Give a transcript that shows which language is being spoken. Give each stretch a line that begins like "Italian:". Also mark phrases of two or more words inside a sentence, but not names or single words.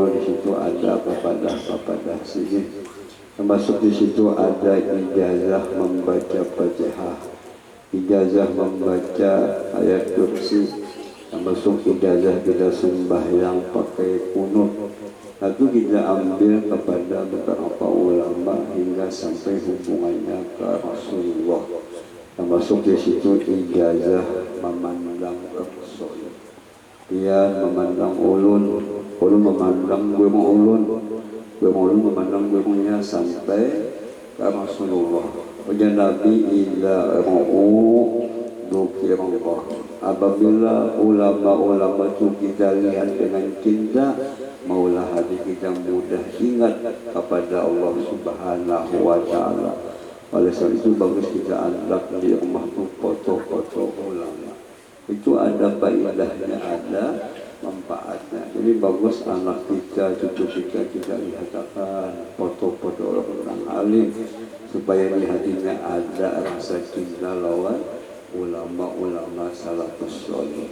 Indonesian: Di situ ada kepada sidin. Termasuk di situ ada ijazah membaca Fatihah, ijazah membaca ayat kursi, termasuk ijazah kita sembahyang pakai kunut. Lalu kita ambil kepada beberapa ulama hingga sampai hubungannya ke Rasulullah. Termasuk di situ ijazah memandang Rasul. Dia memandang ulun memandang ulun memandang gurunya sampai ke Rasulullah.
Arabic: Ujar Nabi إلا رأوا ذكر الله.
Indonesian: Apabila ulama-ulama itu kita lihat dengan cinta, maulah hati kita mudah ingat kepada Allah
Arabic: سبحانه وتعالى.
Indonesian: Oleh sebab itu bagus kita anggap di rumah itu foto-foto ulama. Itu ada faedahnya, ada manfaatnya. Jadi bagus anak kita, cucu kita lihatkan foto-foto orang alim supaya di hatinya ada rasa cinta lawan ulama-ulama
Arabic: السلف الصالح.